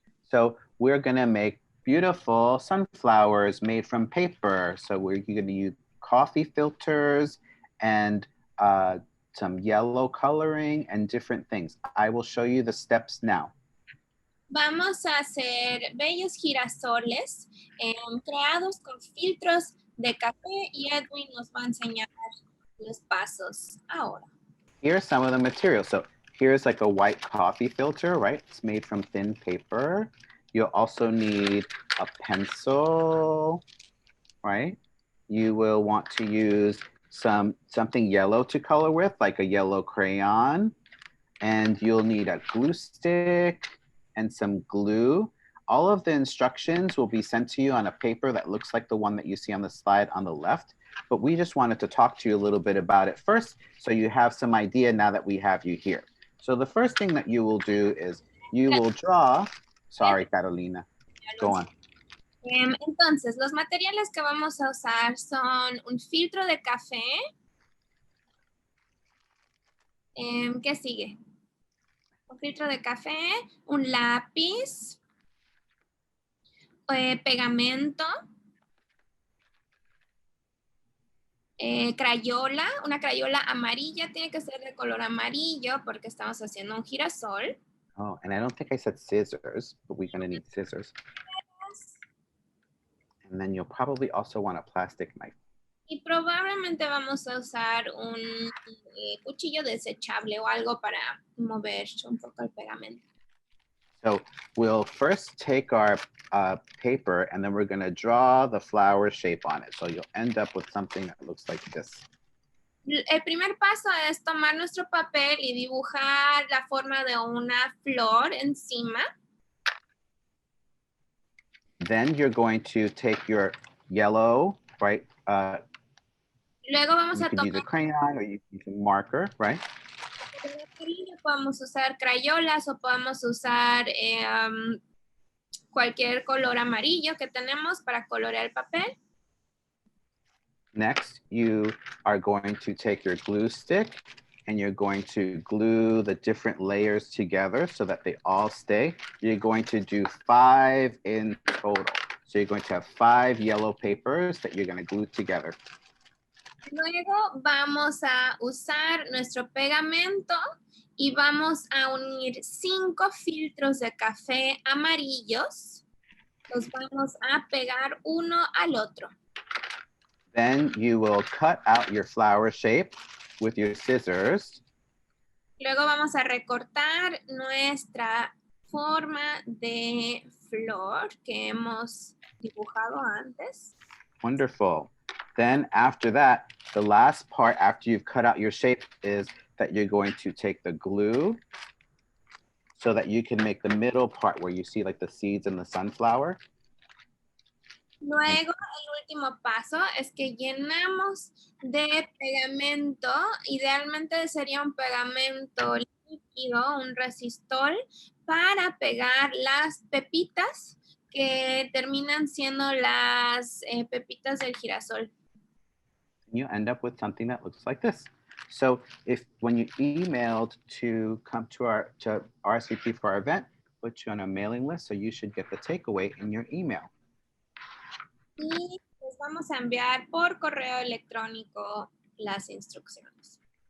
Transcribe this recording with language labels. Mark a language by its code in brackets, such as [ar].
[en] So we're going to make beautiful sunflowers made from paper. So we're going to use coffee filters and some yellow coloring and different things. I will show you the steps now. [es] Vamos a hacer bellos girasoles creados con filtros de café y Edwin nos va a enseñar los pasos ahora. [en] Here's some of the materials. So here's like a white coffee filter, right? It's made from thin paper. You'll also need a pencil, right? You will want to use something yellow to color with, like a yellow crayon. And you'll need a glue stick and some glue. All of the instructions will be sent to you on a paper that looks like the one that you see on the slide on the left. But we just wanted to talk to you a little bit about it first, so you have some idea now that we have you here. So the first thing that you will do is you will draw. Sorry, Carolina. Go on. [es] Entonces, los materiales que vamos a usar son un filtro de café. ¿Qué sigue? Un filtro de café, un lápiz, pegamento, crayola, una crayola amarilla, tiene que ser de color amarillo porque estamos haciendo un girasol. [en] Oh, and I don't think I said scissors, but we're gonna need scissors. And then you'll probably also want a plastic knife. [es] Y probablemente vamos a usar un cuchillo desechable o algo para mover un poco el pegamento. [en] So we'll first take our paper and then we're gonna draw the flower shape on it. So you'll end up with something that looks like this. [es] El primer paso es tomar nuestro papel y dibujar la forma de una flor encima. [en] Then you're going to take your yellow, right? [es] Luego vamos [en] You [es] a [en] can use a [es] tomar [en] crayon or you can use a marker, right? [es] podemos usar crayolas o podemos usar cualquier color amarillo que tenemos para colorear el papel. [en] Next, you are going to take your glue stick and you're going to glue the different layers together so that they all stay. You're going to do 5 in total. So you're going to have 5 yellow papers that you're going to glue together. [es] Luego vamos a usar nuestro pegamento y vamos a unir 5 filtros de café amarillos. Los vamos a pegar uno al otro. [en] Then you will cut out your flower shape with your scissors. [es] Luego vamos a recortar nuestra forma de flor que hemos dibujado antes. [en] Wonderful. Then after that, the last part after you've cut out your shape is that you're going to take the glue so that you can make the middle part where you see like the seeds and the sunflower. [es] Luego, el último paso es que llenamos de pegamento. Idealmente sería un pegamento líquido, un resistor, para pegar las pepitas que terminan siendo las pepitas del girasol. [en] You end up with something that looks like this. So if when you emailed to come to RSVP for our event, put you on a mailing list, so you should get the takeaway in your email. [es] Y les vamos a enviar por correo electrónico las instrucciones.